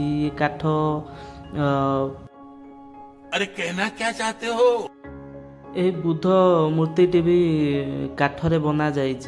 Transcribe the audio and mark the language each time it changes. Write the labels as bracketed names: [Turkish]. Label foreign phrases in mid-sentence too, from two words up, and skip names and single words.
[Odia] ଏ କାଠ [Hindi] अरे कहना क्या चाहते हो? [Odia] ଏହି ବୁଦ୍ଧ ମୂର୍ତ୍ତିଟି ବି କାଠରେ ବନାଯାଇଛି।